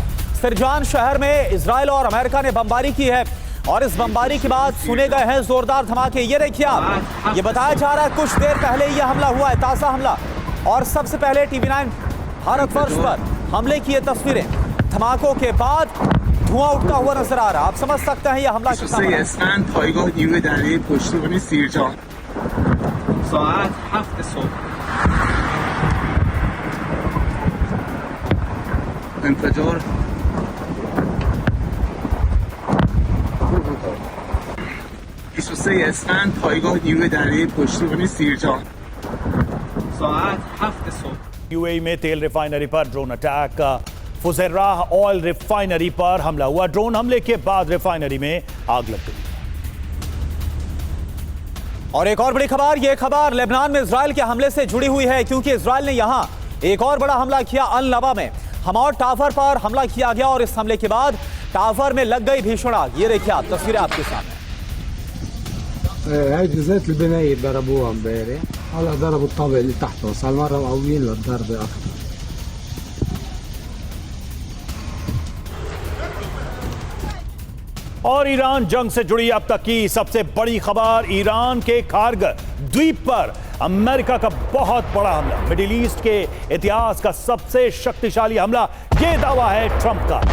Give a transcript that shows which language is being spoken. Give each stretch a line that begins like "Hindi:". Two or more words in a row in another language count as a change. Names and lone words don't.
Hindi: सिरजान शहर में इजराइल और अमेरिका ने बमबारी की है और इस बमबारी के बाद सुने गए हैं जोरदार धमाके। ये देखिए आप, ये बताया जा रहा है कुछ देर पहले ये हमला हुआ है, ताजा हमला। और सबसे पहले TV9 भारतवर्ष पर हमले की ये तस्वीरें, धमाकों के बाद धुआं उठता हुआ नजर आ रहा है। आप समझ सकते हैं ये हमला कितना बड़ा
Persian: انفجار اسفند پایگاه نیروی دریایی پشتیبانی سیرجان ساعت 7 صبح
Hindi: यूएई में तेल रिफाइनरी पर
English: drone attack.
Hindi: फुजैराह
English: oil refinery
Hindi: पर हमला हुआ। ड्रोन हमले के बाद रिफाइनरी में आग लग गई। और एक और बड़ी खबर, यह खबर लेबनान में इजराइल के हमले से जुड़ी हुई है, क्योंकि इजराइल ने यहां एक और बड़ा हमला किया। अल नबा में हमार टावर पर हमला किया गया और इस हमले के बाद टावर में लग गई भीषण आग। ये देखिए आप, तस्वीरें आपके सामने।
Arabic: هاي جزات البناية ضربوها امبارح، هلا ضربوا الطابق اللي تحته، صار مرة مقويين للضربة أكثر.
Hindi: और ईरान जंग से जुड़ी अब तक की सबसे बड़ी खबर, ईरान के खार्ग द्वीप पर अमेरिका का बहुत बड़ा हमला। मिडिल ईस्ट के इतिहास का सबसे शक्तिशाली हमला, यह दावा है ट्रंप का।